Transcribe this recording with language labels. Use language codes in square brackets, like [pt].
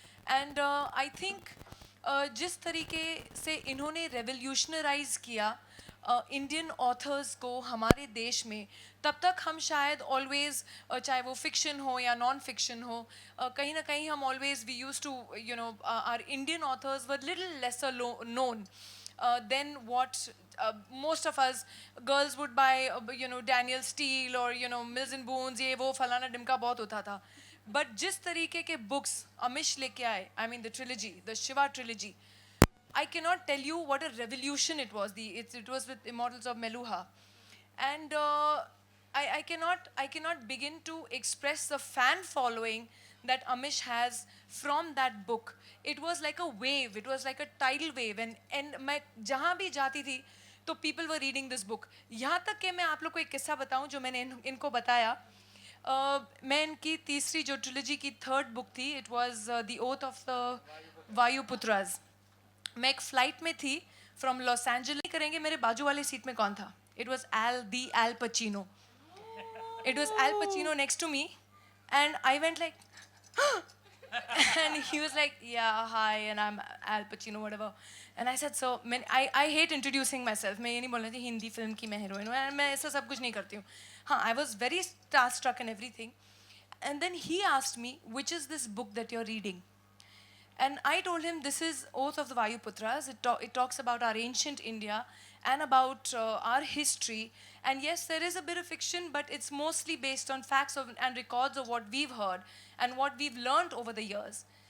[en] and I think [hi] जिस तरीके से इन्होंने रेवोल्यूशनराइज किया इंडियन ऑथर्स को हमारे देश में, तब तक हम शायद ऑलवेज, चाहे वो फिक्शन हो या नॉन फिक्शन हो, कहीं ना कहीं हम [en] always we use to are Indian authors were little lesser known than what most of us girls would buy, [hi] Daniel Steele or Mills and Boons, ये वो फलाना डिमका बहुत होता था. [en] but [hi] जिस तरीके के बुक्स अमिश लेके आए, [en] I mean the trilogy, the Shiva trilogy, I cannot tell you what a revolution it was. It was with Immortals of Meluha, and I cannot begin to express the fan following that Amish has from that book. It was like a wave, it was like a tidal wave, and [hi] मैं जहाँ भी जाती थी तो [en] people were reading this book. [hi] यहाँ तक कि मैं आप लोग को एक किस्सा बताऊँ जो मैंने इनको बताया. मैं इनकी तीसरी जो ट्रिलॉजी की थर्ड बुक थी, [en] It was the oath of the Vayuputras. [hi] मैं एक फ्लाइट में थी फ्रॉम लॉस एंजलिस. करेंगे मेरे बाजू वाले सीट में कौन था? [en] It was Al Pacino. It was Al Pacino next to me, and I went like, and he was like, yeah, hi, and I'm Al Pacino, whatever. And I said, so, I hate introducing myself. [hi] मैं ये नहीं बोलना थी Hindi film की मैं heroine हूँ, मैं ऐसा सब कुछ नहीं करती हूँ. [en] हाँ, I was very starstruck and everything. And then he asked me, which is this book that you're reading? And I told him, this is Oath of the Vayuputras. It talks about our ancient India and about our history. And yes, there is a bit of fiction, but it's mostly based on facts and records of what we've heard and what we've learned over the years.